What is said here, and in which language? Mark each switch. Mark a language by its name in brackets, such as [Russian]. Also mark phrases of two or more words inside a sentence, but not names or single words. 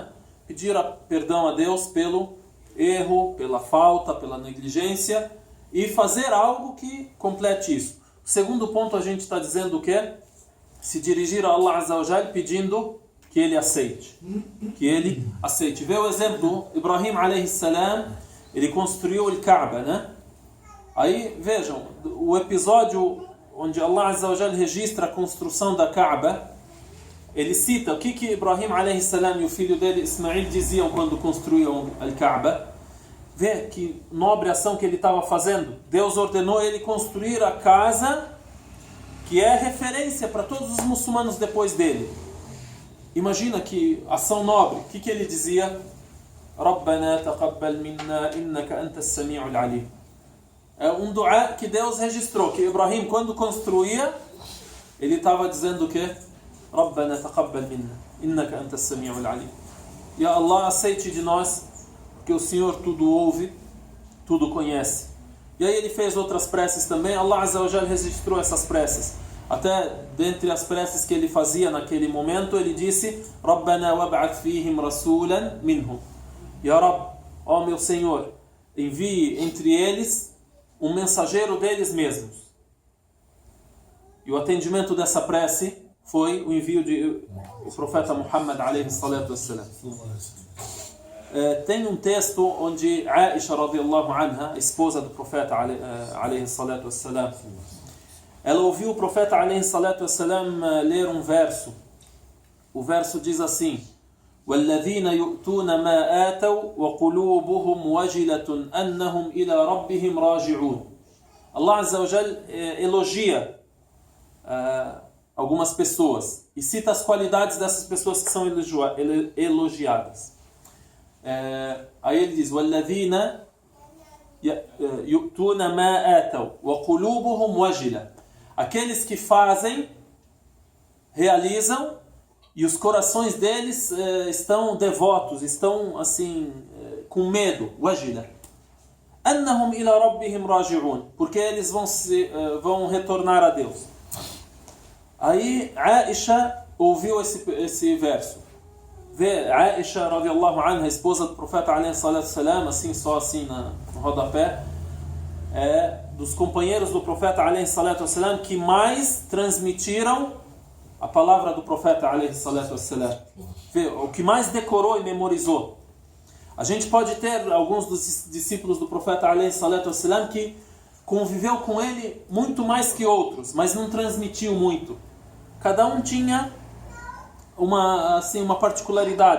[Portuguese] Pedir perdão a Deus pelo erro, pela falta, pela negligência, e fazer algo que complete isso. O segundo ponto, a gente está dizendo o quê? Se dirigir a [Arabic] الله عز وجل [Portuguese] pedindo que ele aceite. Que ele aceite. Vê o exemplo do Ibrahim [Arabic] عليه السلام, [Portuguese] ele construiu o Kaaba, né? Aí vejam, o episódio onde [Arabic] الله عز وجل [Portuguese] registra a construção da Kaaba, ele cita o que Ibrahim [Arabic] عليه السلام [Portuguese] e o filho dele Ismail diziam quando construíam o Kaaba. Vê que nobre ação que ele estava fazendo. Deus ordenou ele construir a casa que é referência para todos os muçulmanos depois dele. Imagina que ação nobre. O que ele dizia? [Arabic] ربنا تقبل منا إنك أنت السميع العليم. [Portuguese] É um dua que Deus registrou, que Ibrahim, quando construía, ele estava dizendo o quê? [Arabic] ربنا تقبل منا إنك أنت السميع العليم. يا الله, [Portuguese] aceite de nós, que o Senhor tudo ouve, tudo conhece. E aí ele fez outras preces também. [Arabic] الله عز وجل [Portuguese] registrou essas preces. Até dentre as preces que ele fazia naquele momento, ele disse: [Arabic] ربنا وابعث فيهم رسولا منهم. يا رب, [Portuguese] ó meu Senhor, envie entre eles um mensageiro deles mesmos. E o atendimento dessa prece foi o envio do profeta Muhammad [Arabic] عليه الصلاة والسلام. [Portuguese] Tem um texto onde Aisha [Arabic] رضي الله عنها, [Portuguese] a esposa do profeta [Arabic] عليه الصلاة والسلام, [Portuguese] ela ouviu o profeta [Arabic] عليه الصلاة والسلام [Portuguese] ler um verso. O verso diz assim: [Arabic] وَالَّذِينَ يُؤْتُونَ مَا آتَوْا وَقُلُوبُهُمْ وَجِلَةٌ أَنَّهُمْ إِلَى رَبِّهِمْ رَاجِعُونَ. الله عز وجل [Portuguese] elogia algumas pessoas e cita as qualidades dessas pessoas que são elogiadas. Aí ele diz: [Arabic] وَالَّذِينَ يُؤْتُونَ مَا آتَوْا وَقُلُوبُهُمْ وَجِلَةٌ. [Portuguese] Aqueles que fazem, realizam, e os corações deles estão devotos, estão assim, com medo. [Arabic] Wajila. أنهم إلى ربهم راجعون. [Portuguese] Porque eles vão retornar a Deus. Aí Aisha ouviu esse verso. Vê Aisha [Arabic] رضي الله عنها, [Portuguese] a esposa do profeta [Arabic] عليه الصلاة السلام, [Portuguese] assim, só assim no rodapé, dos companheiros do profeta [Arabic] عليه الصلاة السلام [Portuguese] que mais transmitiram a palavra do profeta [Arabic] عليه الصلاة والسلام. [Portuguese] O que mais decorou e memorizou. A gente pode ter alguns dos discípulos do profeta [Arabic] عليه الصلاة والسلام [Portuguese] que conviveu com ele muito mais que outros, mas não transmitiu muito. Cada um tinha uma particularidade.